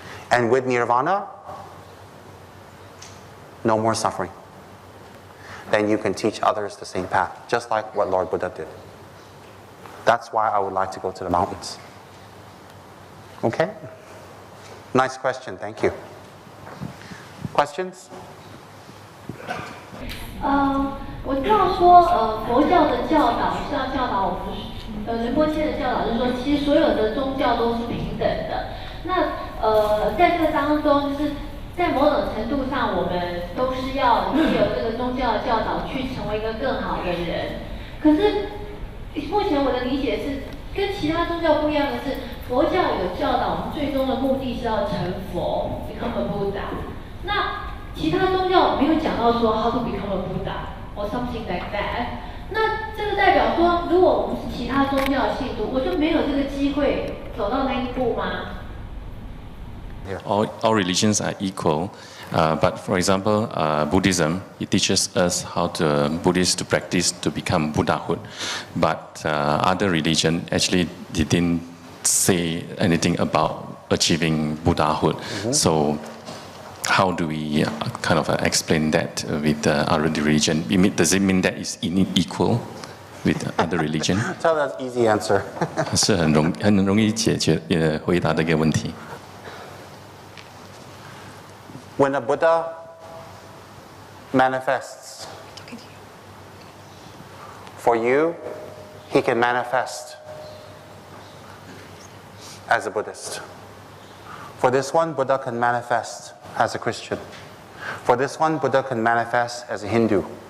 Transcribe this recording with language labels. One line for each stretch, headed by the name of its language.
English: And with nirvana, no more suffering. Then you can teach others the same path, just like what Lord Buddha did. That's why I would like to go to the mountains. Okay? Nice question, thank you. Questions?
Chinese: 我知道说，佛教的教导是要教导我们，仁波切的教导是说，其实所有的宗教都是平等的。那在这当中，就是在某种程度上，我们都是要借由这个宗教的教导去成为一个更好的人。可是目前我的理解是，跟其他宗教不一样的是，佛教有教导我们最终的目的是要成佛 ， become a Buddha。那其他宗教没有讲到说 how to become a Buddha or something like that。那这个代表说，如果我们是其他宗教的信徒，我就没有这个机会走到那一步吗？
English: All religions are equal, but for example, Buddhism, it teaches us how Buddhists to practice to become Buddhahood. But other religion actually didn't say anything about achieving Buddhahood. So how do we kind of explain that with other religion? Does it mean that it's equal with other religion? Tell that easy answer.
Chinese: 是很容易解决回答的一个问题。
English: When a Buddha manifests, for you, he can manifest as a Buddhist. For this one, Buddha can manifest as a Christian. For this one, Buddha can manifest as a Hindu.